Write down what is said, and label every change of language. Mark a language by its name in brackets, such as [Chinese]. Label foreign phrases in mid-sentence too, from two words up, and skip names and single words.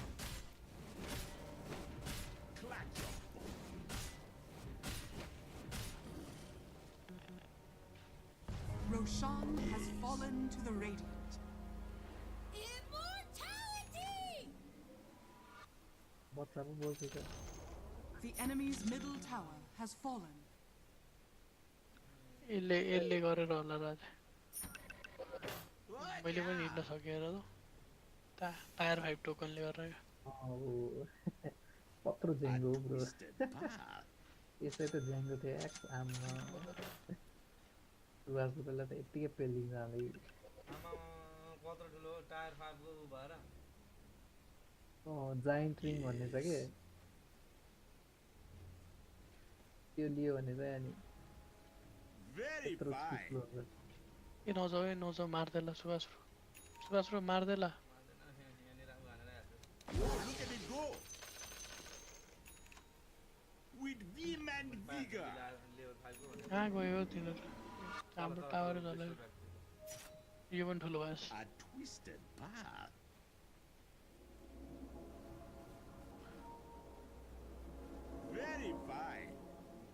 [English] Roshan has fallen to the Radiant. Immortality! What's up with it? The enemy's middle tower has fallen. [Nepali] यसले गरेर होला राजा मैले पनि हिँड्न सकेर त टायर 5 टोकनले गरेर कत्रो ज्याङ्गो ब्रो यसै त ज्याङ्गो थियो एक्स आमा सुवासलाई त यतिकै पेलिङ जाँदै कत्रो ठुलो टायर 5 को भएर जाइन्ट रिङ भन्ने छ के त्यो लियो भने चाहिँ अनि [English] Very fine. [Nepali] ए नजाऊ मार्देला सुभाष ब्रो मार्देला [English] Oh, look at it go. With vim and vigor. [Nepali] कहाँ गयो तिनीहरू हाम्रो टावर झल्यो यो पनि ठुलो भएछ [English] A twisted path. Very fine.